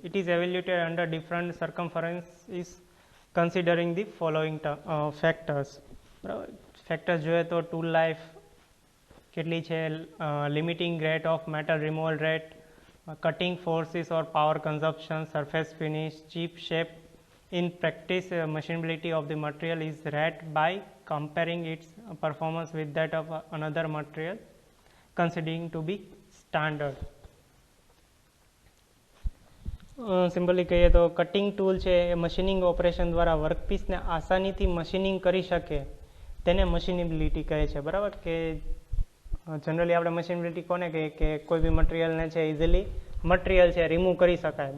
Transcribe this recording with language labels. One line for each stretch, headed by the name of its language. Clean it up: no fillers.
English: It is evaluated under different circumstances considering the following factors.
Gujarati: Factors જોઈએ તો tool life કેટલી છે, limiting rate of metal removal rate, cutting forces or power consumption, surface finish, chip shape.
English: In practice, machinability of the material is rated by comparing its performance with that of another material considering to be standard.
Gujarati: Simply કહીએ તો cutting tool છે એ machining operation દ્વારા વર્કપીસને આસાનીથી machining કરી શકે તેને મશીનેબિલિટી કહે છે. બરાબર, કે જનરલી આપણે મશીનેબિલિટી કોને કહીએ કે કોઈ બી મટીરિયલને છે ઇઝીલી મટીરિયલ છે રિમૂવ કરી શકાય.